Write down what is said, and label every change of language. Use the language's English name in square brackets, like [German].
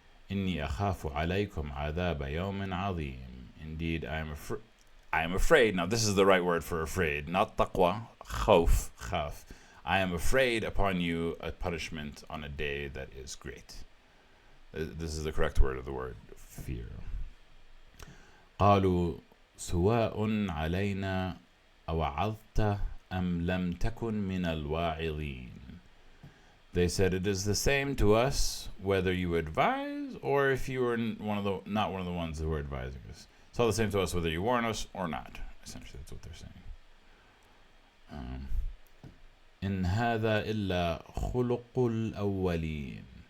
[Arabic] إِنِّي أَخَافُ عَلَيْكُمْ عَذَابَ يَوْمٍ عَظِيمٍ. [English] Indeed, I am afraid. Now this is the right word for afraid, not taqwa, khaf. I am afraid upon you a punishment on a day that is great. This is the correct word of the word, fear. [Arabic] قالوا سواء علينا أوعظت أم لم تكن من الواعظين. [English] They said, it is the same to us whether you advise or if you were not one of the ones who were advising us. It's all the same to us whether you warn us or not. Essentially, that's what they're saying. [Arabic] إن هذا إلا خلق الأولين.